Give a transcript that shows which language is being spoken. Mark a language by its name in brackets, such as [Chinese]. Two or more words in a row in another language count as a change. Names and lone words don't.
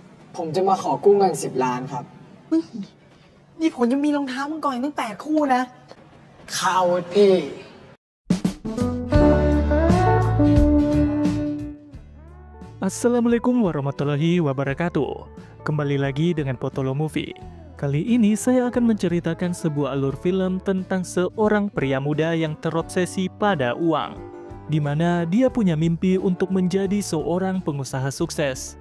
[Thai] ผมจะมาขอกู้เงิน10 ล้านครับนี่ผมยังมีรองเท้ามังกรตั้ง8 คู่นะข่าวพี่ [Arabic] السلام عليكم ورحمة الله وبركاته. [Indonesian] Kembali lagi dengan Potolo Movie. Kali ini saya akan menceritakan sebuah alur film tentang seorang pria muda yang terobsesi pada uang, di mana dia punya mimpi untuk menjadi seorang pengusaha sukses.